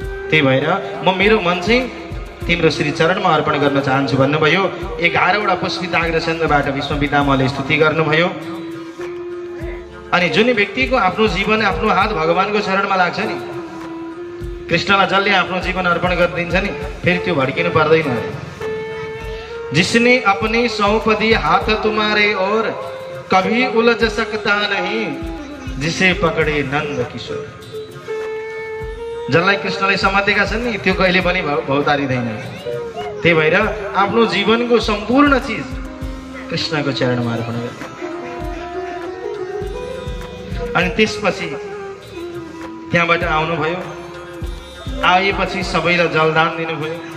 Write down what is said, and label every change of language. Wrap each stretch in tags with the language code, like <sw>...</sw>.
<ne>त्यही भएर म मेरो मन चाहिँ तिम्रो श्री चरणमा अर्पण गर्न चाहन्छु भन्नुभयो। 11वटा पुष्पिताग्र छन्दबाट भीष्म पितामहले स्तुति गर्नुभयो। अनि जुन व्यक्तिको आफ्नो जीवन आफ्नो हात भगवानको चरणमा लाग्छ नि, कृष्णलाई जसले आफ्नो जीवन अर्पण गरिदिन्छ नि, फेरि त्यो भड्किनु पर्दैन।</ne> <hi>जिसने अपने सौंप दिए हाथ तुम्हारे और कभी उलझ सकता नहीं, जिसे पकड़े नंद किशोर।</hi> <ne>जसलाई कृष्णले समातेका छन् नि त्यो कहिले पनि भौतारिँदैन। त्यही भएर आफ्नो जीवनको सम्पूर्ण चीज कृष्णको चरणमा अर्पण गर्ने। अनि त्यसपछि त्यहाँबाट आउनुभयो, आएपछि सबैलाई जलदान दिनुभयो।</ne>